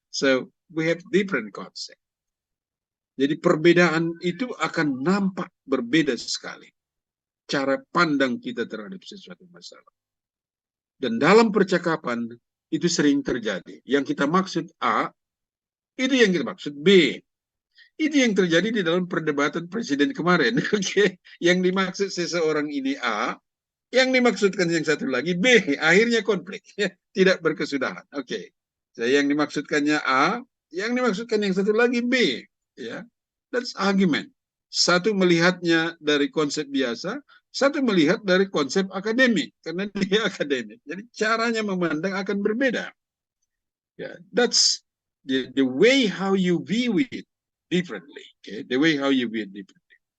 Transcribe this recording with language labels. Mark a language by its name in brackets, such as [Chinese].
[English] So, we have different concept. [Indonesian] Jadi perbedaan itu akan nampak berbeda sekali. Cara pandang kita terhadap sesuatu masalah. Dan dalam percakapan itu sering terjadi. Yang kita maksud A, itu yang kita maksud B. Itu yang terjadi di dalam perdebatan presiden kemarin. Oke, yang dimaksud seseorang ini A, yang dimaksudkan yang satu lagi B. Akhirnya konflik, tidak berkesudahan. Oke, yang dimaksudkannya A, yang dimaksudkan yang satu lagi B. [English] Ya, that's argument. [Indonesian] Satu melihatnya dari konsep biasa, satu melihat dari konsep akademik, karena dia akademik. Jadi caranya memandang akan berbeda. [English] Yeah, that's the way how you view it differently. Okay? The way how you view it differently.